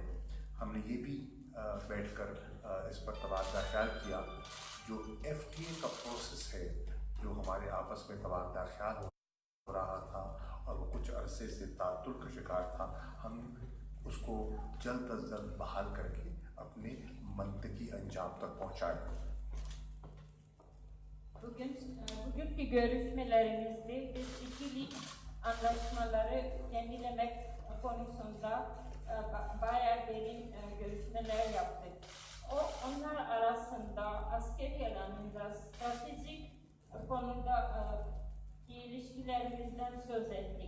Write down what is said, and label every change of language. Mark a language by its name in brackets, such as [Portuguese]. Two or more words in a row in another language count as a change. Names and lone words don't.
[Urdu] ہم نے یہ بھی بیٹھ کر اس پر تبادلہ خیال کیا جو FTA کا پروسیس ہے، جو ہمارے آپس میں تبادلہ خیال ہو رہا تھا اور وہ کچھ عرصے سے تعطل کا شکار تھا، ہم اس کو جلد از جلد بحال کر کے اپنے منطقی انجام تک پہنچائیں. [Turkish] Bugünkü görüşmelerimizde biz ikili anlaşmaları yenilemek konusunda bayağı derin görüşmeler yaptık. Onlar arasında askeri alanında stratejik konuda ilişkilerimizden söz ettik.